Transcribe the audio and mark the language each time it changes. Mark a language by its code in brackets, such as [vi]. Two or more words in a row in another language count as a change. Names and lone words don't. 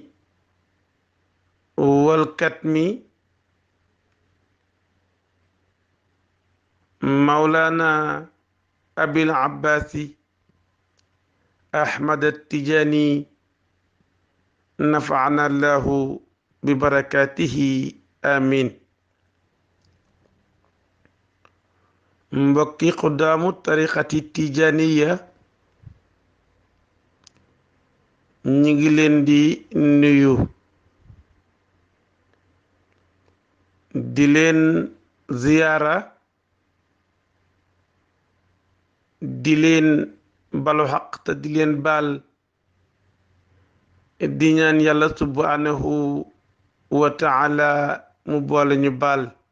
[ar] والكتم مولانا أبي العباس أحمد التجاني نفعنا الله ببركاته آمين. [wo] mbokki xuddaamu tariqati tijaniya ñi ngi leen di nuyu di leen ziyaara di leen balu xaq te di leen baal di ñaan yàlla [ar] سبحانه وتعالى [wo] mu boole ñu baal